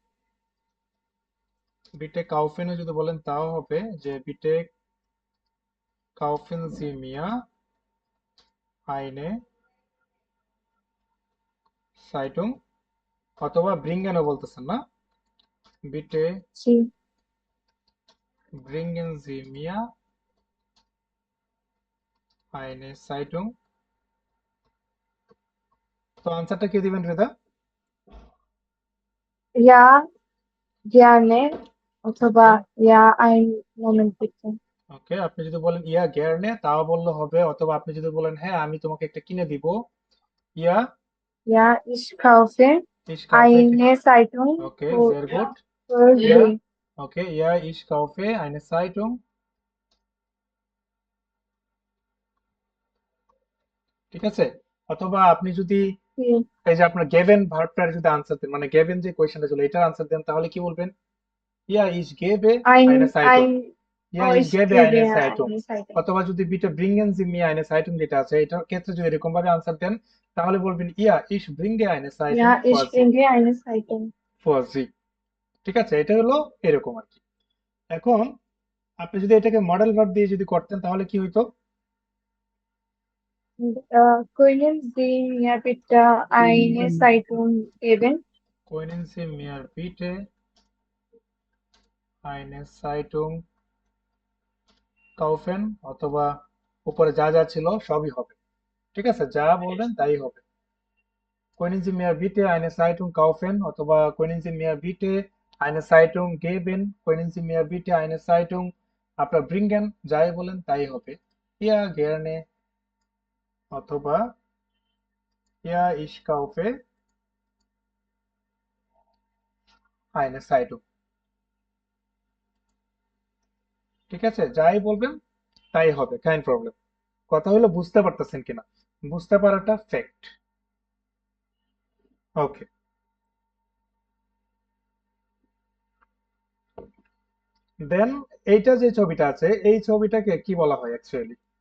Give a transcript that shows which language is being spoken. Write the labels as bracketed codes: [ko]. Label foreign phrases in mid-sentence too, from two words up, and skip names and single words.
[bn] বিটে কাউফেনও যদি বলেন তাও হবে, যে [de] bitte kaufen Sie mir eine Zeitung, [bn] অথবা ব্রিঙ্গেনও বলতেছেন না, বিটে জি। [de] bringen Sie mir eine Zeitung. [bn] তো আনসারটা কি দিবেন রিদা? [de] Ja, gerne. অথবা ja, ein Moment bitte. [bn] ওকে, আপনি যদি বলেন [de] ja gerne [bn] তাও বললে হবে, অথবা আপনি যদি বলেন হ্যাঁ আমি তোমাকে একটা কিনে দিব, ইয়া [de] Ja, ich kaufe ich kaufe. eine Zeitung [bn] ওকে, [de] für, sehr gut। für ইয়া, Sie. [bn] ওকে, [de] ja ich kaufe eine Zeitung. [bn] ঠিক আছে, অথবা আপনি যদি [de] Sie. [bn] এই যে আপনার গেভেন ভার্বটার যদি আনসার দেন, মানে গেভেন যে কোয়েশ্চেনটা ছিল এটার আনসার দেন, তাহলে কি বলবেন? [de] ja ich gebe eine Zeitung, ইয়া Oh, ইশ ich গেবে gebe eine Zeitung। eine Zeitung. [bn] অথবা যদি [de] bitte bringen Sie mir eine Zeitung [bn] যেটা আছে এটার ক্ষেত্রে যদি এরকম ভাবে আনসার দেন তাহলে বলবেন [de] ja ich bringe eine Zeitung Ja, for ich Sie, bringe eine Zeitung. for Sie। [bn] ঠিক আছে, এটা হলো এরকম আর কি। এখন আপনি যদি এটাকে মডেল ভার্ব দিয়ে যদি করতেন তাহলে কি হইতো? [de] Können Sie mir bitte eine Zeitung geben? Können Sie mir bitte eine Zeitung kaufen, [bn] অথবা উপরে যা যা ছিল সবই হবে। ঠিক আছে, যা বলবেন তাই হবে। [de] Können Sie mir bitte eine Zeitung kaufen, [bn] অথবা [de] Können Sie mir bitte eine Zeitung geben, Können Sie mir bitte eine Zeitung [bn] আপনার bringen, যাই বলেন তাই হবে। [de] Ja gerne, অথবা Ja ich kaufe eine Zeitung। [bn] ঠিক আছে, যাই বলবেন তাই হবে, [de] kein Problem. [bn] কথা হলো বুঝতে পারতেছেন কিনা, বুঝতে পারাটা ফ্যাক্ট। ওকে, দেন এইটা যে ছবিটা আছে এই ছবিটাকে কি বলা হয় অ্যাকচুয়ালি?